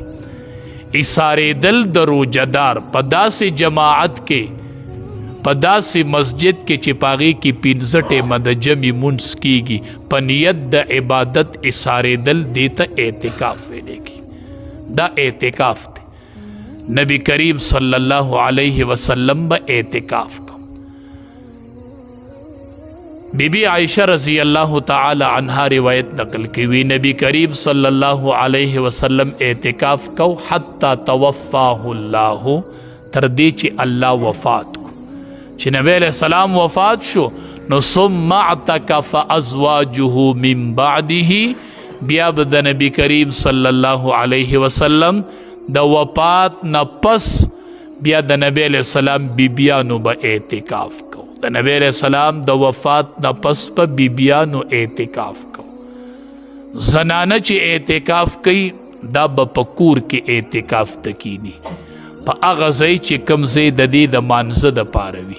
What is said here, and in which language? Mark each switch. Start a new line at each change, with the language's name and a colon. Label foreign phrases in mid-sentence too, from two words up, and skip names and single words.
Pashto: ایساریدل د روجهدار په داسې جماعت کې په داسې مسجد کې چې پاغې کې پنځه ټیمه د جمع منځ کیږي په نیت د عبادت ایساریدل دې ته اعتکاف ویلی کی. دا اعتکاف دی. نبی کریم
Arabic: صلی اللہ علیہ وسلم
Pashto: با اعتکاف کو. بی بی عائشہ
Arabic: رضی اللہ تعالی عنہ
Pashto: روایت نقل کی وی نبی کریم
Arabic: صلی اللہ علیہ وسلم
Pashto: اعتکاف کو
Arabic: حتی توفاہ اللہ
Pashto: تردی چی اللہ وفات کو. چی نبی
Arabic: علیہ السلام
Pashto: وفات شو نو
Arabic: ثم اعتکف ازواجہ من بعدہ
Pashto: بیا بد نبی کریم
Arabic: صلی اللہ علیہ وسلم
Pashto: د وفات نه پس بیا د نبی
Arabic: علیہ السلام
Pashto: بیبیانو به اعتکاف کو. د نبی
Arabic: علیہ السلام
Pashto: د وفات نه پس په بیبیانو اعتکاف کو. زنانه چې اعتکاف کوي دا به په کور کې اعتکاف تکینی په هغه ځای چې کوم ځای د دې د مانځه دپاره وي.